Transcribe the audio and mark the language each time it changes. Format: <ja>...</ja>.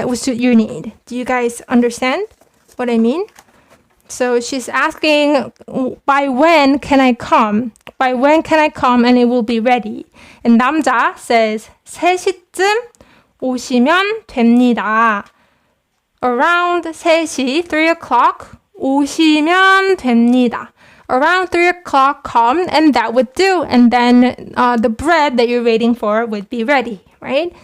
<en>Do you guys understand what I mean? So she's asking, by when can I come? By when can I come and it will be ready? And 남자 says,</en> <ko>3시쯤 오시면 됩니다.</ko> <en>Around 3시, 3 o'clock,</en> <ko>오시면 됩니다.</ko> <en>Around 3 o'clock, come, and that would do. And then the bread that you're waiting for would be ready, right?</en>